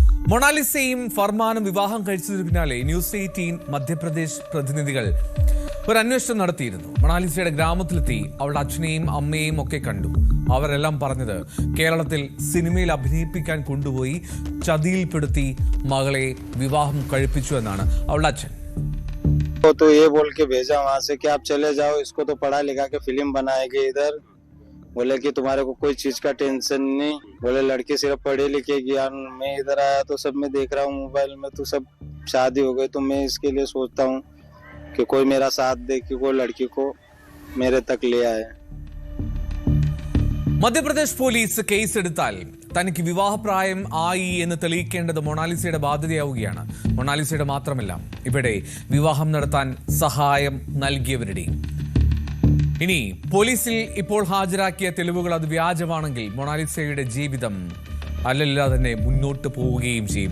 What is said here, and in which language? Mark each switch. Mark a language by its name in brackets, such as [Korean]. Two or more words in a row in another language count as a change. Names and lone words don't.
[Malayalam] മൊണാലിസയും ഫർമാനും വിവാഹം കഴിച്ചതിന് പിന്നാലെ ന്യൂസ് 18 മധ്യപ്രദേശ് പ്രതിനിധികൾ ഒരു അന്വേഷണം നടത്തിയിരുന്നു. മൊണാലിസയുടെ ഗ്രാമത്തിലെത്തി അവളുടെ അച്ഛനെയും അമ്മയെയും ഒക്കെ കണ്ടു. അവരെല്ലാം പറഞ്ഞത് കേരളത്തിൽ സിനിമയിൽ അഭിനയിപ്പിക്കാൻ കൊണ്ടുപോയി ചതിയിൽപ്പെടുത്തി മകളെ വിവാഹം കഴിപ്പിച്ചു എന്നാണ് അവളുടെ അച്ഛൻ. [Hindi] तो ये बोल के भेजा वहाँ से कि आप चले जाओ, इसको तो पढ़ा लिखा के फिल्म बनाएंगे इधर। बोले कि तुम्हारे को कोई चीज का टेंशन नहीं, बोले लड़की सिर्फ पढ़े लिखे ज्ञान। मैं इधर आया तो सब मैं देख रहा हूँ मोबाइल में, तो सब शादी हो गई। तो मैं इसके लिए सोचता हूँ कि कोई मेरा साथ दे, कि कोई लड़की को मेरे तक ले आए. [Malayalam] മധ്യപ്രദേശ് പോലീസ് കേസെടുത്താൽ തനിക്ക് വിവാഹപ്രായം ആയി എന്ന് തെളിയിക്കേണ്ടത് മൊണാലിസയുടെ ബാധ്യതയാവുകയാണ്. മൊണാലിസയുടെ മാത്രമല്ല, ഇവിടെ വിവാഹം നടത്താൻ സഹായം നൽകിയവരുടെയും. ഇനി പോലീസിൽ ഇപ്പോൾ ഹാജരാക്കിയ തെളിവുകൾ അത് വ്യാജമാണെങ്കിൽ മൊണാലിസയുടെ ജീവിതം അല്ലല്ലാതെ തന്നെ മുന്നോട്ട് പോവുകയും ചെയ്യും.